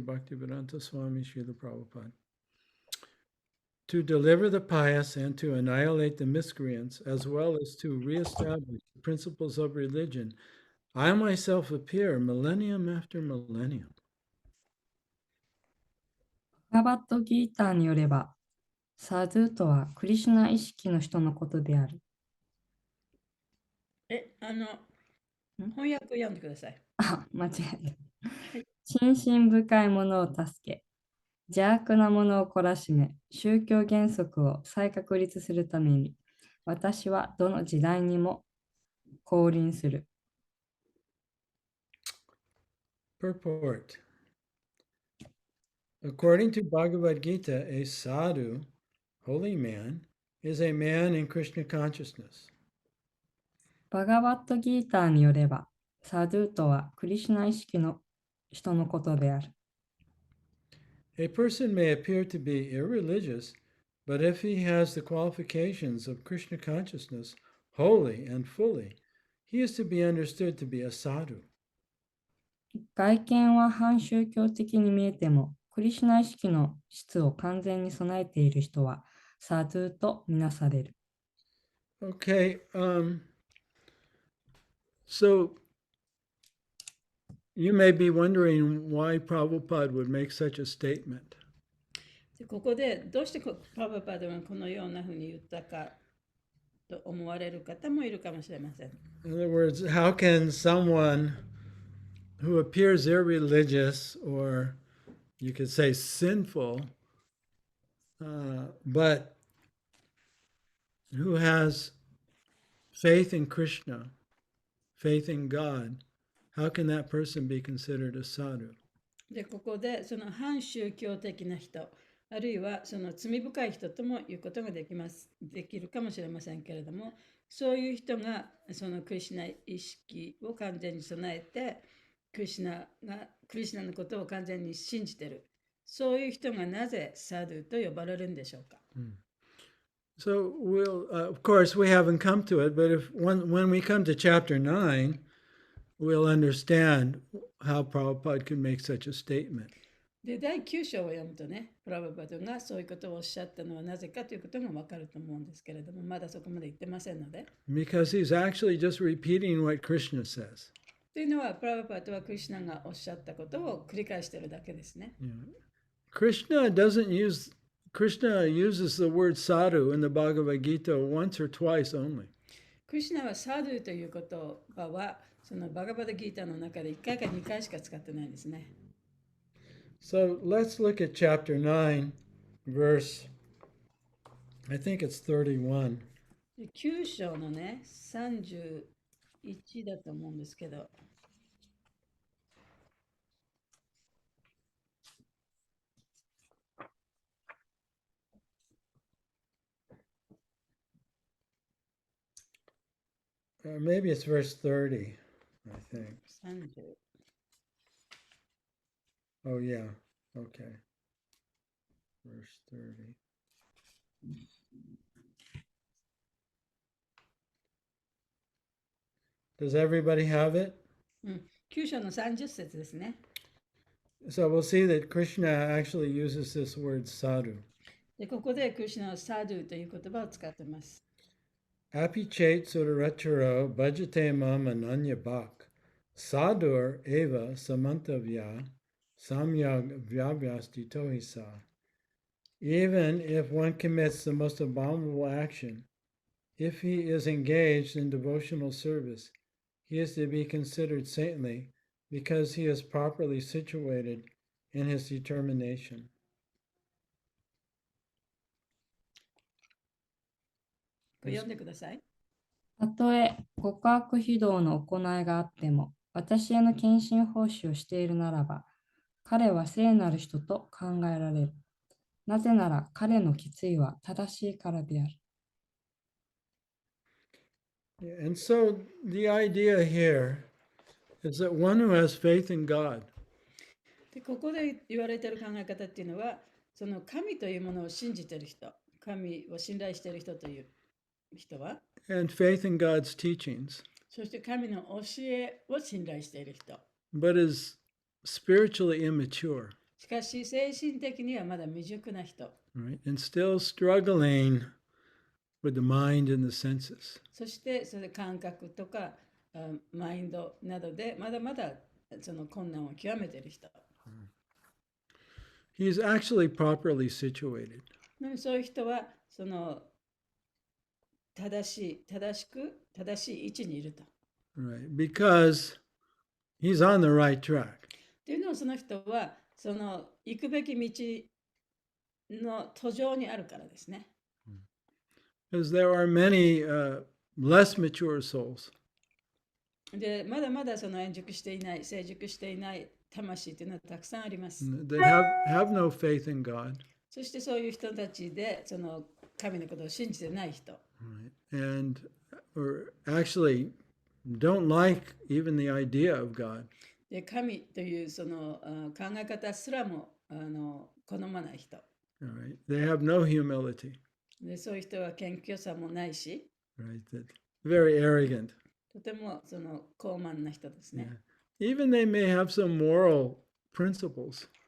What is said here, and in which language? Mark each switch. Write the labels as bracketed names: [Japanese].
[English] Bhaktivedanta Swami Srila Prabhupada. To deliver the pious and to annihilate the miscreants, as well as to reestablish the principles of religion, I myself appear millennium after millennium. [Japanese] バガバッドギーターによれば、サドゥとはクリシュナ意識の人のことである。翻訳読んでください。間違えた。心身深いものを助け、邪悪なものを懲らしめ、宗教原則を再確立するために、私はどの時代にも降臨する。 [English] Purport. According to Bhagavad Gita, a sadhu, holy man, is a man in Krishna consciousness. [Japanese] バガバットギーターによれば、サドゥとはクリシュナ意識の人のことである。 [English] A person may appear to be irreligious, but if he has the qualifications of Krishna consciousness wholly and fully, he is to be understood to be a sadhu. [Japanese] 外見は反宗教的に見えても、クリシュナ意識の質を完全に備えている人はサドゥとみなされる。 [English] Okay, so you may be wondering why Prabhupada would make such a statement. [Japanese] でここでどうしてプラブパドがこのようなふうに言ったかと思われる方もいるかもしれません。 [English] In other words, how can someone who appears irreligious, or you could say sinful, but who has faith in Krishna, faith in God, how can that person be considered a sadhu? [Japanese] でここでその反宗教的な人、あるいはその罪深い人とも言うことができるかもしれませんけれども、そういう人がそのクリシュナ意識を完全に備えて、クリシュナのことを完全に信じている。そういう人がなぜサドゥと呼ばれるんでしょうか。 [English] So we'll, of course, we haven't come to it, but when we come to chapter 9, we'll understand how Prabhupada could make such a statement. [Japanese] で、第9章を読むとね、プラブパドがそういうことをおっしゃったのはなぜかということがわかると思うんですけれども、まだそこまで言ってませんので。 [English] Because he's actually just repeating what Krishna says. [Japanese] というのは、プラブパドはクリシュナがおっしゃったことを繰り返しているだけですね。 [English] Krishna doesn't use Krishna uses the word sadhu in the Bhagavad Gita once or twice only. [Japanese] クリシュナはサドゥという言葉は、そのバガバダギータの中で1回か2回しか使ってないんですね。 [English] So let's look at chapter 9, verse, I think it's 31. [Japanese] 9章のね、31だと思うんですけど、 [English] Maybe it's verse 30, I think. [Japanese] 30。 [English] Oh, yeah. Okay. Verse 30. Does everybody have it? [Japanese] 9章の30節ですね。 [English] So we'll see that Krishna actually uses this word sadhu. [Japanese] で、ここでクリシュナはサドゥという言葉を使っています。 [Sanskrit] Api chet sudaracharo bhajate mam ananya bhak sadur eva samantavya samyag vyavyastito hisa. [English] Even if one commits the most abominable action, if he is engaged in devotional service, he is to be considered saintly because he is properly situated in his determination. [Japanese] 読んでください。たとえ極悪非道の行いがあっても、私への献身奉仕をしているならば、彼は聖なる人と考えられる。なぜなら彼の決意は正しいからである。 [English] And so the idea here is that one who has faith in God [Japanese] で、ここで言われている考え方っていうのは、その神というものを信じている人、神を信頼している人という人は、 [English] and faith in God's teachings, [Japanese] そして神の教えを信頼している人。 [English] but is spiritually immature, [Japanese] しかし、精神的にはまだ未熟な人。 [English] right? And still struggling with the mind and the senses. [Japanese] そして、それで感覚とかマインドなどでまだまだその困難を極めている人。 [English] He is actually properly situated. [Japanese] そういう人はその正しい位置にいると。 [English] Right, because he's on the right track. [Japanese] っていうのはその人はその行くべき道の途上にあるからですね。 [English] Because there are many less mature souls [Japanese] で、まだまだその成熟していない魂というのはたくさんあります。 [English] that have no faith in God, [Japanese] そしてそういう人たちでその神のことを信じてない人。 [English] right? And or actually don't like even the idea of God. [Japanese] で、神というその考え方すらも好まない人。 [English] All right, they have no humility, [Japanese] で、そういう人は謙虚さもないし、 [English] right? That very arrogant. [Japanese] とてもその高慢な人ですね。 [English] Even they may have some moral principles,